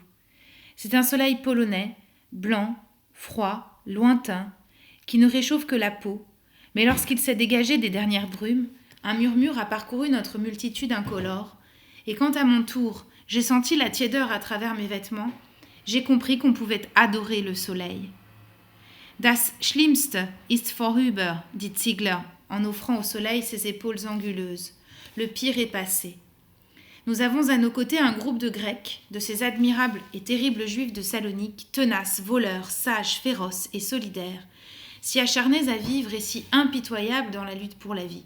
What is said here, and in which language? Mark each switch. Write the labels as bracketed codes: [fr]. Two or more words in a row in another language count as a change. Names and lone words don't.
[fr] C'est un soleil polonais, blanc, froid, lointain, qui ne réchauffe que la peau, mais lorsqu'il s'est dégagé des dernières brumes, un murmure a parcouru notre multitude incolore, et quand à mon tour, j'ai senti la tiédeur à travers mes vêtements, j'ai compris qu'on pouvait adorer le soleil. [de] Das Schlimmste ist vorüber, [fr] dit Ziegler, en offrant au soleil ses épaules anguleuses. Le pire est passé. Nous avons à nos côtés un groupe de Grecs, de ces admirables et terribles Juifs de Salonique, tenaces, voleurs, sages, féroces et solidaires, si acharnés à vivre et si impitoyables dans la lutte pour la vie.